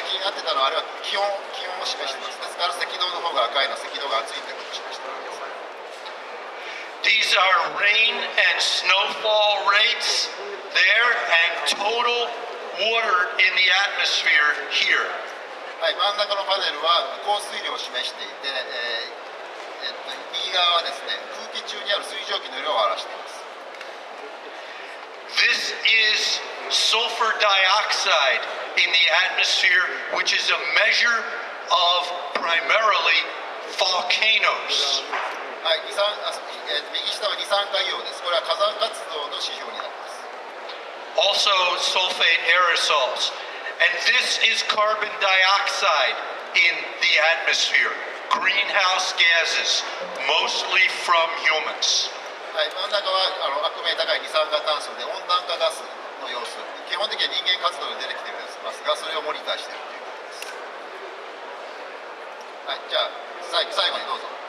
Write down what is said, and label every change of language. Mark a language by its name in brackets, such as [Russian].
[Japanese] 気になってたのはあれは気温を示しています。ですから赤道の方が赤いのは赤道が暑いということを示しているわけです。 [English] These are rain and snowfall rates there and total water in the atmosphere here. [Japanese] はい、真ん中のパネルは降水量を示していて、右側はですね、空気中にある水蒸気の量を表しています。 [English] This is sulfur dioxide in the atmosphere, which is a measure of primarily volcanoes. [Japanese] はい、右下は二酸化硫黄です。これは火山活動の指標になります。 [English] Also sulfate aerosols. And this is carbon dioxide in the atmosphere. Greenhouse gases, mostly from humans. [Japanese] はい、真ん中は悪名高い二酸化炭素で温暖化ガスの様子。基本的には人間活動で出てきていますが、それをモニターしているということです。はい、じゃあ最後にどうぞ。